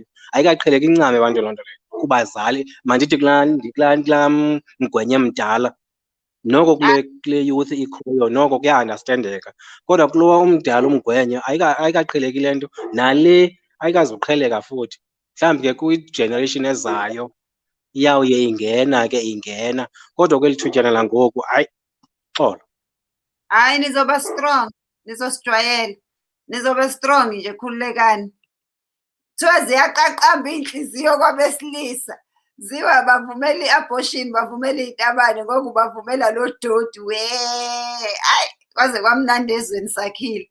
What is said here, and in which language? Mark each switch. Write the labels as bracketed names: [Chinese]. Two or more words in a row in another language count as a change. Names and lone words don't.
[Xhosa] Ayikaqheleki incame abantu loo nto leyo kubazali mandithi kulaa mgwenye mdala noko kule youth ikhoyo noko kuya-andastandeka kodwa kulowa umdala umgwenye ayikaqheleki le nto nale ayikazuqheleka futhi. Mhlawumbi ke kwi-generation ezayo iyawuye ingena kodwa kweli thutyana langoku hayi xolo. [Zulu] Hayi nizoba strong, nizosijwayela. Nizoba strong nje khululekani. Kuthiwa ziyaqaqamba iy'nhliziyo kwabesilisa. [Xhosa] Ziwa bavumela i-abortion, bavumela iy'tabane ngoku bavumela lo dodi hayi kwaze kwamnandi ezweni sakhile.